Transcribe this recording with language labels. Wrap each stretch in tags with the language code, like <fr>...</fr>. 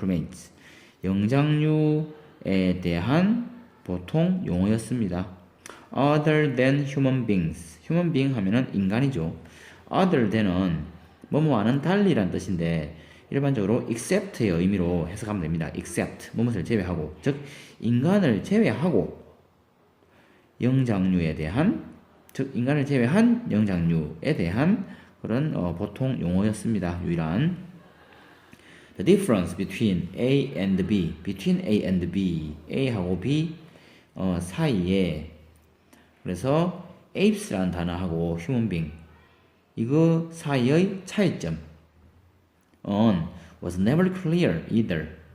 <ko>primates 영장류에 대한 보통 용어였습니다.</ko> <en>other than human beings,</en> <ko>human being 하면은 인간이죠. other than은 뭐뭐와는 달리란 뜻인데 일반적으로 except의 의미로 해석하면 됩니다. except 뭐뭐를 제외하고, 즉 인간을 제외하고 영장류에 대한, 즉 인간을 제외한 영장류에 대한 그런 보통 용어였습니다. 유일한.</ko> <en>The difference between A and B, between A and B,</en> <ko>A하고 B 사이에, 그래서</ko> <en>apes</en> <ko>라는 단어하고</ko> <en>human being</en> <ko>이거 사이의 차이점</ko> <en>was never clear either.</en>